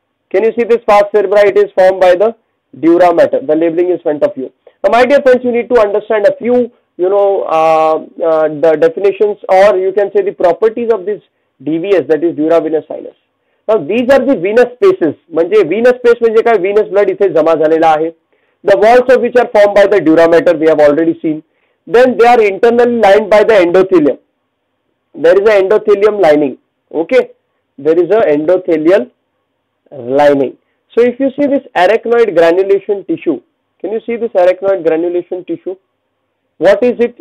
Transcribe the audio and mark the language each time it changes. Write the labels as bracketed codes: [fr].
[en] Can you see this falx cerebri? It is formed by the dura matter. The labeling is in front of you. Now my dear friends, you need to understand a few, the definitions, or you can say the properties of this DVS, that is dura venous sinus. Now these are the venous spaces. [mr] म्हणजे venous space म्हणजे काय? Venous blood इथे जमा झालेला आहे. [en] The walls of which are formed by the dura mater, we have already seen. Then they are internally lined by the endothelium. There is an endothelium lining. Okay, there is an endothelial lining. So if you see this arachnoid granulation tissue, can you see this arachnoid granulation tissue? What is it?